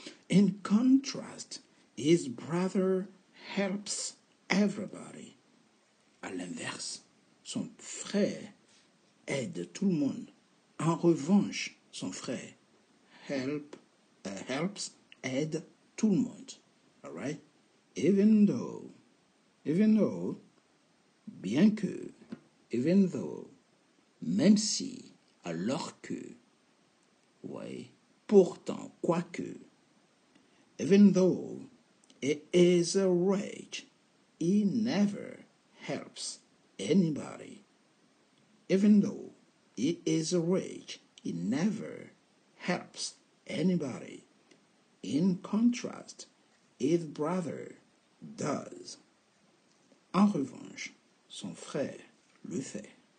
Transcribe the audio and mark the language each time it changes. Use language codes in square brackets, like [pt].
[en] In contrast, his brother helps everybody. [fr] À l'inverse, son frère aide tout le monde. En revanche, son frère helps, aide tout le monde. [en] All right? Even though, [fr] bien que, [en] even though, [fr] même si, alors que, ouais, pourtant, quoique, [en] even though he is rich, he never helps anybody. Even though he is rich, he never helps anybody. In contrast, his brother does. [fr] En revanche, son frère le fait.